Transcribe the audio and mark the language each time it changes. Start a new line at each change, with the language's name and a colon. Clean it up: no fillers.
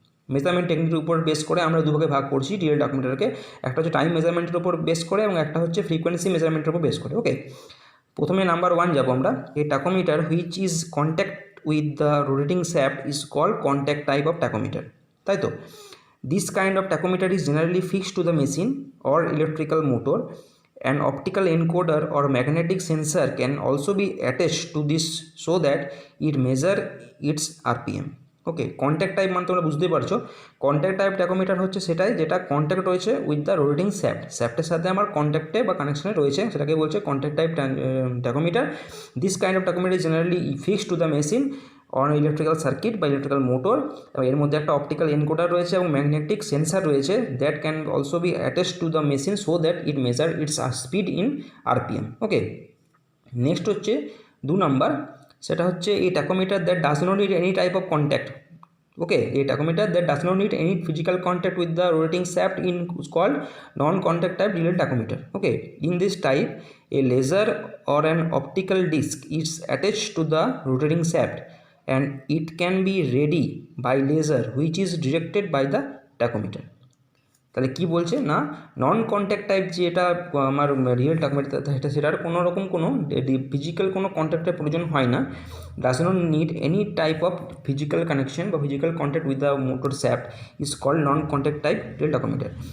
Bangla: Measurement টেকনিকের উপর base করে আমরা দুভাগে ভাগ করছি ডিজিটাল ট্যাকোমিটারকে, একটা হচ্ছে টাইম মেজারমেন্টের উপর বেস করে এবং একটা হচ্ছে ফ্রিকোয়েন্সি মেজারমেন্টের উপর বেস করে।
English: okay,
Bangla: প্রথমে নাম্বার 1 যাবো আমরা।
English: এই tachometer which is contact with the rotating shaft is called contact type of tachometer,
Bangla: তাই তো।
English: This kind of tachometer is generally fixed to the machine or electrical motor. An optical encoder or magnetic sensor can also be attached to this so that it measure its RPM.
Bangla: Okay, contact type মানে তোমরা বুঝতেই পারছো, contact type tachometer হচ্ছে সেটাই যেটা contact রয়েছে
English: with the rotating
Bangla: শ্যাফটের সাথে আমার কন্ট্যাক্টে বা কানেকশনে রয়েছে, সেটাকে বলছে contact type tachometer.
English: this kind of tachometer is generally fixed to the machine on electrical circuit
Bangla: বা ইলেকট্রিক্যাল মোটর, এবং এর মধ্যে একটা অপটিক্যাল এনকোডার রয়েছে এবং ম্যাগনেটিক সেন্সার রয়েছে
English: That can also be attached to the machine so that it measure its speed in RPM. Okay,
Bangla: next হচ্ছে 2 number, সেটা হচ্ছে এই
English: Tachometer that does not need any type of contact. Okay, a tachometer that does not need any physical contact with the rotating shaft is called non-contact type digital tachometer. Okay, in this type, a laser or an optical disc is attached to the rotating shaft and it can be read by laser which is directed by the tachometer.
Bangla: তাহলে কী বলছে না, নন contact type যেটা আমার real tachometer সেটার কোনো রকম কোনো physical কোনো কন্ট্যাক্টের প্রয়োজন হয় না,
English: Does not need any type of physical connection বা physical contact with the motor shaft is called non contact type real tachometer.